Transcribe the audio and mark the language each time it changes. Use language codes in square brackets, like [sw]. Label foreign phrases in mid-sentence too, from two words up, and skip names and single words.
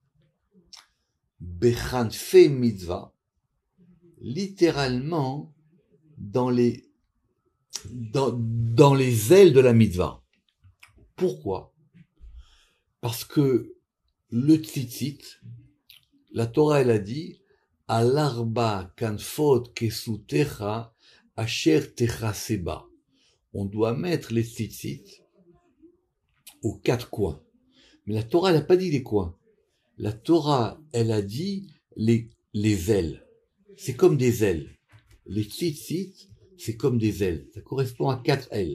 [he] בכנפי מצוה, [fr] littéralement dans les ailes de la mitzvah. Pourquoi? Parce que le tzitzit, la Torah elle a dit [he] על ארבע כנפות כסותך אשר תכסה בה. [fr] On doit mettre les tzitzit aux 4 coins. Mais la Torah elle n'a pas dit les coins. La Torah elle a dit les ailes. C'est comme des ailes. Les tzitzit, c'est comme des ailes. Ça correspond à 4 ailes.